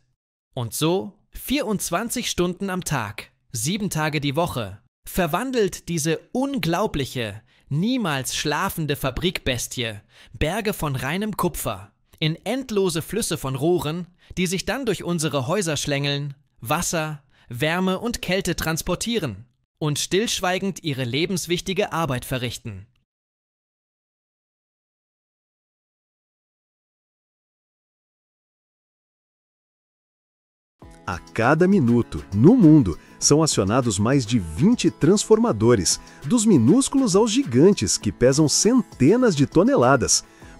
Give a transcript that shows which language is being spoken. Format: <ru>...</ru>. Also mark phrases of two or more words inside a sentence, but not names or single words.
<de>Und so 24 Stunden am Tag, 7 Tage die Woche, verwandelt diese unglaubliche, niemals schlafende Fabrikbestie Berge von reinem Kupfer in endlose Flüsse von Rohren, die sich dann durch unsere Häuser schlängeln, Wasser, Wärme und Kälte transportieren und stillschweigend ihre lebenswichtige Arbeit verrichten.</de> <pt>A cada minuto, no mundo, são acionados mais de 20 transformadores, dos minúsculos aos gigantes que pesam centenas de toneladas.</pt>